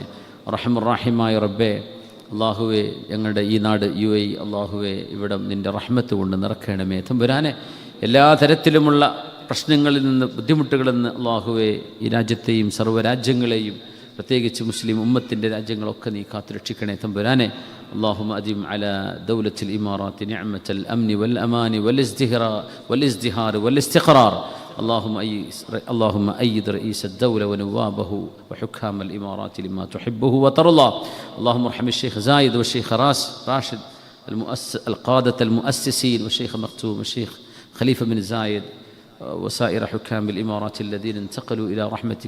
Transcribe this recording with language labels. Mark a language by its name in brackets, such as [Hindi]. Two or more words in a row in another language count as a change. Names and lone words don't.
[Malayalam] റഹ്മുർ-റഹീമായ റബ്ബേ, അല്ലാഹുവെ, ഞങ്ങളുടെ ഈ നാട് UAE അല്ലാഹുവെ, ഇവിടം നിൻ്റെ റഹ്മത്ത് കൊണ്ട് നിറക്കണമേ തമ്പുരാനെ. എല്ലാ തരത്തിലുമുള്ള പ്രശ്നങ്ങളിൽ നിന്ന്, ബുദ്ധിമുട്ടുകളിൽ നിന്ന് അല്ലാഹുവെ ഈ രാജ്യത്തെയും സർവ്വരാജ്യങ്ങളെയും പ്രത്യേകിച്ച് മുസ്ലിം ഉമ്മത്തിൻ്റെ രാജ്യങ്ങളൊക്കെ നീ കാത്തുരക്ഷിക്കണേ തമ്പുരാനെ. [Arabic] اللهم أدم على دولة الإمارات نعمة الأمن والأمان والازدهار والاستقرار. اللهم أيد رئيس الدولة ونوابه وحكام الإمارات لما تحبه وترضى. اللهم ارحم الشيخ زايد والشيخ راشد القادة المؤسسين والشيخ مختوم والشيخ خليفة بن زايد وسائر حكام الإمارات الذين انتقلوا إلى رحمتك.